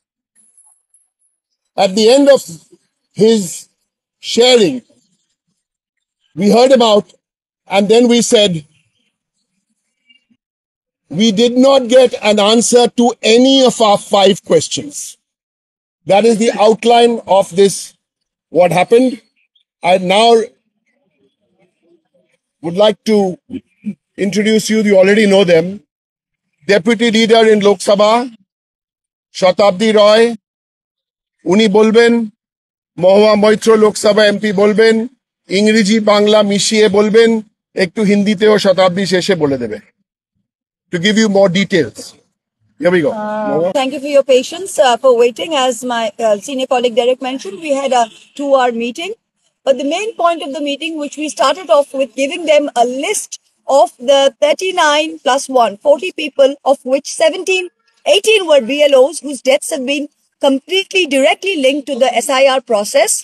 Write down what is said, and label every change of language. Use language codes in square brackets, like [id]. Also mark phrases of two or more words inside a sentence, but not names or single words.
[en] At the end of his sharing, we heard him out, and then we said, we did not get an answer to any of our 5 questions. That is the outline of this, what happened. I now would like to introduce you already know them. Deputy Leader in Lok Sabha, [bn] শতাব্দী রায়, উনি বলবেন, মহুয়া মৈত্র লোকসভা এমপি বলবেন, ইংরেজি বাংলা মিশিয়ে বলবেন, একটু হিন্দিতে ও শতাব্দী শেষে বলে দেবে. [en] To give you more details. Here we go. Thank you for your patience, for waiting. As my senior colleague Derek mentioned, we had a 2-hour meeting. But the main point of the meeting, which we started off with giving them a list of the 39 plus 1, 40 people, of which 18 were BLOs whose deaths have been completely directly linked to the SIR process.